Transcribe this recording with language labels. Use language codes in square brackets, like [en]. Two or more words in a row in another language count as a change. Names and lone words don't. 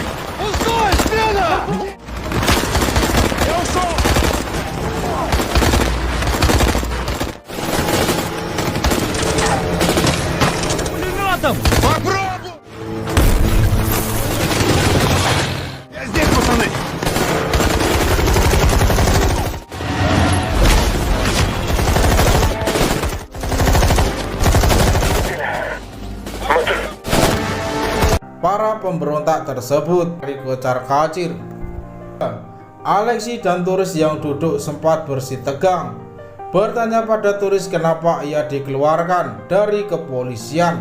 [ru] Пустой, смена! Я ушел! Пулеметом! Попробуй! Я здесь, пацаны. [id] Para pemberontak tersebut dikocar-kacir. Alexei dan turis yang duduk sempat bersih tegang, bertanya pada turis kenapa ia dikeluarkan dari kepolisian.